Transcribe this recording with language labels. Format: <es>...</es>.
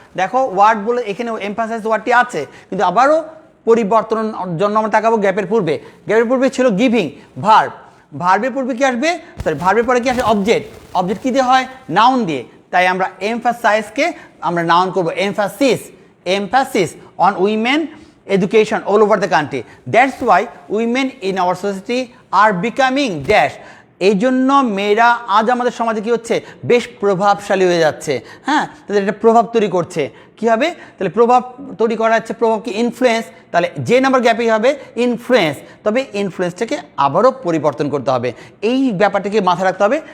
<bn>দেখো ওয়ার্ড বলে এখানে এমফাসাইজ ওয়ার্ডটি আছে, কিন্তু আবারও পরিবর্তনের জন্য আমরা তাকাবো গ্যাপের পূর্বে। গ্যাপের পূর্বে ছিল গিভিং ভার্ব, ভার্বের পূর্বে কি আসবে, সরি ভার্বের পরে কি আসে, অবজেক্ট, অবজেক্ট কী দিয়ে হয়, নাউন দিয়ে, তাই আমরা এমফাসাইজকে আমরা নাউন করবো emphasis,</bn> <en>Emphasis on women education all over the country. That's why women in our society are becoming dash.</en> <bn>এই জন্য মেয়েরা আজ আমাদের সমাজে কী হচ্ছে, বেশ প্রভাবশালী হয়ে যাচ্ছে, হ্যাঁ, তাদের একটা প্রভাব তৈরি করছে। কী হবে, তাহলে প্রভাব তৈরি করা যাচ্ছে, প্রভাব কি, ইনফ্লুয়েন্স, তাহলে যে নাম্বার গ্যাপেই হবে ইনফ্লুয়েন্স, তবে ইনফ্লুয়েন্সটাকে আবারও পরিবর্তন করতে হবে, এই ব্যাপারটাকে মাথায় রাখতে হবে।</bn>